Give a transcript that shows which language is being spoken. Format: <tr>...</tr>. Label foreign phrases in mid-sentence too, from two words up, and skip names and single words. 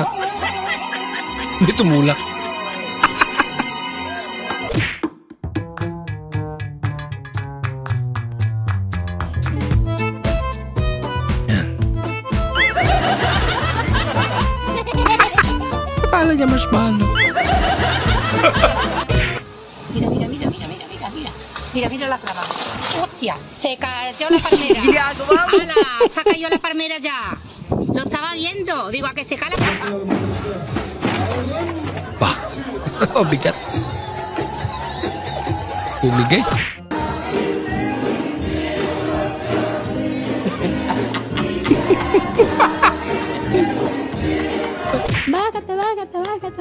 <tl>May tumulak. Akala niya marshmallow.</tl> <es>Mira la clava. Hostia, se cayó la palmera. ¡Hala! Se cayó la palmera ya. Lo estaba viendo. Digo, a que se cae la palmera.</es> <tl>Pa. Oh, bigat. Bumigay. Bakit.</tl>